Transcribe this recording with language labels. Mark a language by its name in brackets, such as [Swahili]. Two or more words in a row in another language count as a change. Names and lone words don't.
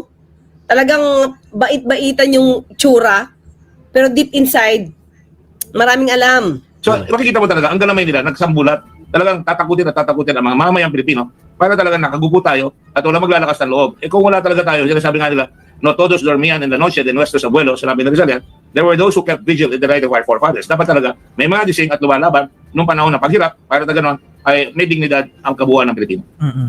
[Filipino] Talagang bait-baitan yung tsura. Pero [English] deep inside, [Filipino] maraming alam. So, makikita mo talaga, ang galamay nila, nagsambulat, talagang tatakutin ang mga mamayang Pilipino para talagang nakagupo tayo at wala maglalakas ng loob. Kung wala talaga tayo, sabi nga nila, [Spanish] no todos dormían en la noche de nuestros abuelos, [Filipino] sinabi ng Rizalian, [English] there were those who kept vigil in the night of our forefathers. [Filipino] Dapat talaga, may mga gising at lumalaban nung panahon ng paghirap para ganoon ay may dignidad ang kabuuan ng Pilipino.